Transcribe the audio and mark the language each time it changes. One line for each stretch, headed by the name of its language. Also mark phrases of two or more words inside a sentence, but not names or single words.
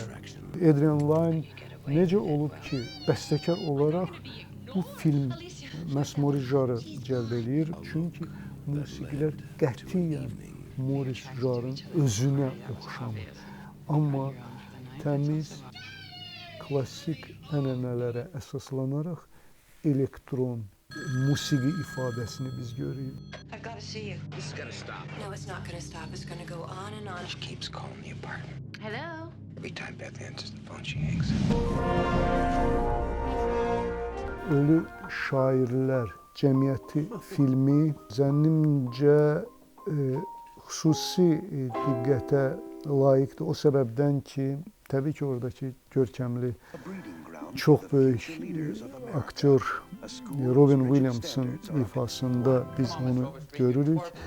Azerbaijani: Adrian Lyne necə olub ki, bəstəkar olaraq bu film məhz Moris Jar'ı cəlb eləyir. Çünki musiqilər qətiyyən Moris Jar'ın özünə oxşamır. Amma təmiz, klassik ənənələrə əsaslanaraq elektron musiqi ifadəsini biz görürük.
English: I've got to see you. This is gonna stop. No, it's not going to stop. It's going to go on and on. She keeps calling the apartment. Hello? Every time Beth answers the phone, she hangs.
Azerbaijani: Ölü Şairlər Cəmiyyəti filmi zənnimcə xüsusi diqqətə layiqdir. O səbəbdən ki, təbii ki, oradakı görkəmli, çox böyük aktyor Robin Williams'ın ifasında biz onu görürük.